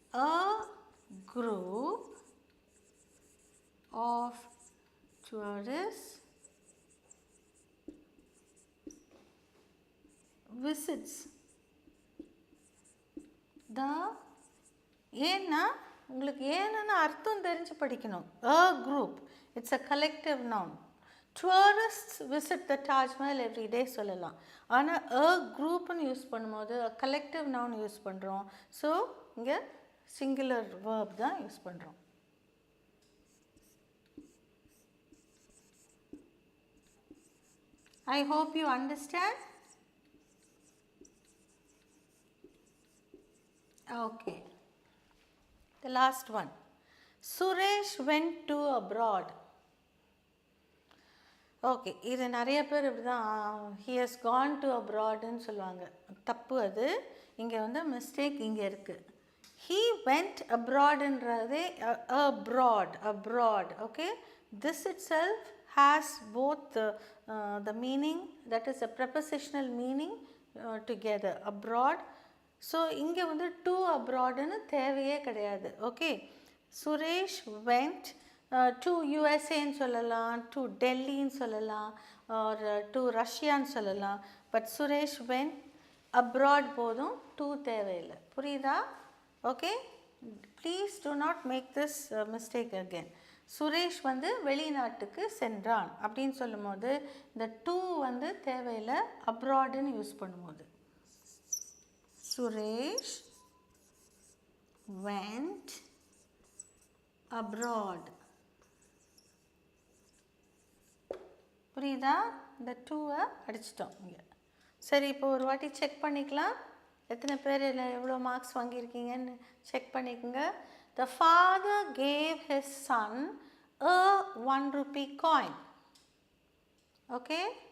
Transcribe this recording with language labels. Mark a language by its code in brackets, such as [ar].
[en] A group of tourists visits the. [ta] ஏன்னா உங்களுக்கு ஏன்னா அர்த்தம் தெரிஞ்சு படிக்கணும். [en] A group, it's a collective noun. Tourists visit the Taj Mahal every day சொல்லலாம். [ta] ஆனால் a groupன்னு யூஸ் பண்ணும்போது a collective noun யூஸ் பண்ணுறோம். ஸோ இங்கே singular verb தான் யூஸ் பண்ணுறோம். [en] I hope you understand. Okay. The last one. Suresh went to abroad. [ta] Okay, இது நிறைய பேர் இப்படி தான் [en] he has gone to abroadன்னு [ta] சொல்லுவாங்க. தப்பு அது. இங்கே வந்து மிஸ்டேக் இங்கே இருக்குது. [en] He went abroadன்றதே abroad. Okay. This itself has both the meaning, that is a prepositional meaning together, abroad. [ta] So இங்கே வந்து [en] to abroadன்னு [ta] தேவையே கிடையாது. [en] Okay. Suresh went to USA [ta] ன்னு சொல்லலாம், [en] to Delhi ன்னு சொல்லலாம், or to Russia ன்னு சொல்லலாம். But Suresh went abroad போதும், to [ta] தேவையில்லை. புரியுதா? [en] Okay. Please do not make this mistake again. [ta] Suresh வந்து வெளிநாட்டுக்கு சென்றான் அப்படின்னு சொல்லும் போது இந்த to வந்து தேவையில்லை, அப்ராடுன்னு யூஸ் பண்ணும்போது. [en] Suresh went abroad. [ta] புரியுதா? இந்த டூவை அடிச்சிட்டோம் இங்கே. சரி, இப்போ ஒரு வாட்டி செக் பண்ணிக்கலாம். எத்தனை பேர் எவ்வளோ மார்க்ஸ் வாங்கியிருக்கீங்கன்னு செக் பண்ணிக்கோங்க. [en] The father gave his son a 1 rupee coin. Okay.